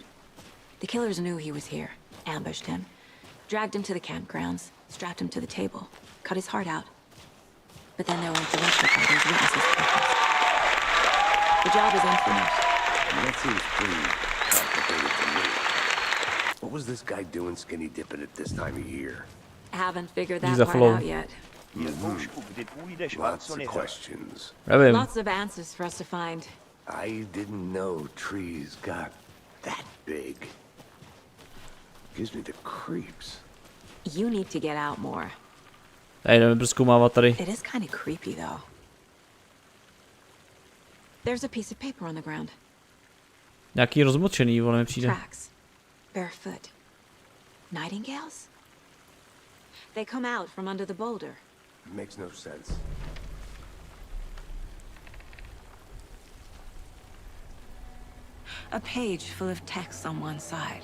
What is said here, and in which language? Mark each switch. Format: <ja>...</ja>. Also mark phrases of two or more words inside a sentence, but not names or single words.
<en>The killers knew he was here, ambushed him, dragged him to the campgrounds, strapped him to the table, cut his heart out. But then they were interrupted by those witnesses. The job is unfinished. That seems pretty complicated to me. What was this guy doing skinny dipping at this time of year? Haven't figured He's that a part flow. out yet.</en> <cs>Jirkoušku, kdy půjdeš a</cs> <en>Lots</en> <cs>co</cs> <en>of</en> <cs>neřekl?</cs> <en>questions.</en> <cs>Nevím.</cs> <en>Lots of answers for us to find. I didn't know trees got that big. Gives me the creeps. You need to get out more.</en> <cs>Tady jdeme prozkoumávat tady.</cs> <en>It is kind of creepy, though. There's a piece of paper on the ground.</en> <cs>Nějaký rozmočený, vole, mi přijde.</cs> <en>Tracks. Barefoot. Nightingales? They come out from under the boulder. Makes no sense. A page full of text on one side.</en>